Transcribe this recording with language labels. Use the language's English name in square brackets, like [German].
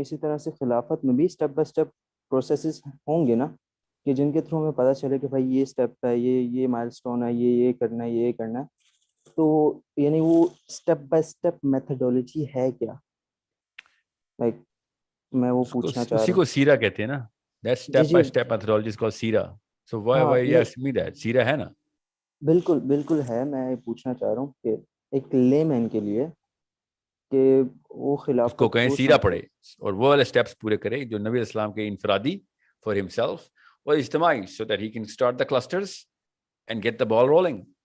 [Hindi] इसी तरह से खिलाफत में भी स्टेप बाय स्टेप प्रोसेसेस होंगे ना, कि जिनके थ्रू हमें पता चले कि भाई ये स्टेप है, ये माइलस्टोन है, ये करना है, ये करना है. तो यानी वो स्टेप बाय स्टेप मेथडोलॉजी है क्या? लाइक मैं वो पूछना चाह रहा हूँ. उसी को सीरा कहते हैं ना. [English] That step by step methodology is called सीरा. So why you asking me that? [Hindi] सीरा है ना? बिल्कुल बिल्कुल है. मैं ये पूछना चाह रहा हूँ कि एक लेमैन के लिए कि वो खिलाफत को कहें सीरा पढ़े और वो वाले स्टेप्स पूरे करे जो नबी इस्लाम के इनफरादी for himself और इज्तिमाई, [English] so that he can start the clusters and get the ball rolling.